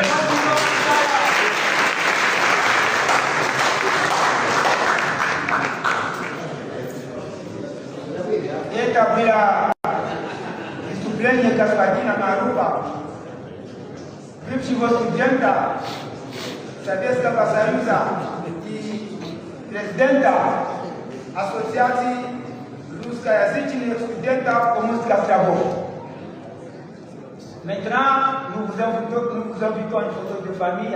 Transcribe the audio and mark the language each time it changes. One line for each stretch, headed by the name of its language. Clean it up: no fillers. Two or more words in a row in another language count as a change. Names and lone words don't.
Russian: Это было выступление господина Маруба, бывшего студента Советского Союза и президента Ассоциации русскоязычных студентов Коморских островов.
French: Maintenant, nous vous invitons à une photo de famille.